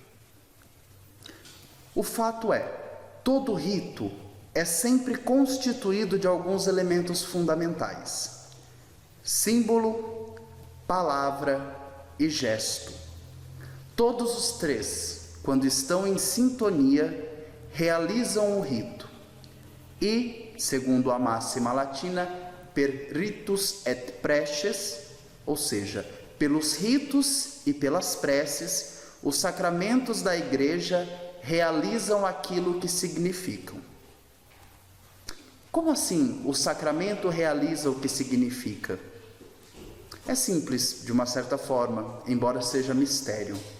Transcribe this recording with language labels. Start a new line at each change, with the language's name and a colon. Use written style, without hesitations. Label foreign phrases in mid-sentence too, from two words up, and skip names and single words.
Portuguese: O fato é, todo rito é sempre constituído de alguns elementos fundamentais: símbolo, palavra e gesto. Todos os três, quando estão em sintonia, realizam o rito. E, segundo a máxima latina,
Latin: per ritus et preces,
Portuguese: ou seja, pelos ritos e pelas preces, os sacramentos da Igreja realizam aquilo que significam. Como assim o sacramento realiza o que significa? É simples, de uma certa forma, embora seja mistério.